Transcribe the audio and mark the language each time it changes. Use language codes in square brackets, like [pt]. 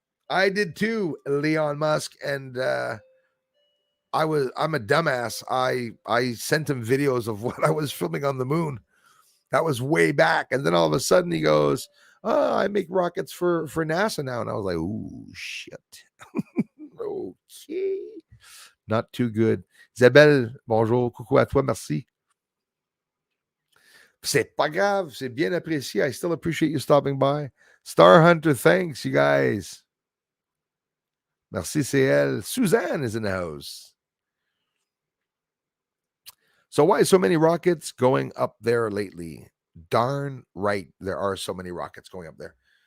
[en] I did too, Leon Musk, and I'm a dumbass. I sent him videos of what I was filming on the moon. That was way back, and then all of a sudden he goes, "Oh, I make rockets for NASA now," and I was like, "Ooh, shit." Okay, not too good. [fr] Isabelle, bonjour, coucou à toi, merci. C'est pas grave, c'est bien apprécié. [en] I still appreciate you stopping by. Star Hunter, thanks, you guys. Merci, CL. Suzanne is in the house. So why so many rockets going up there lately? Darn right, there are so many rockets going up there.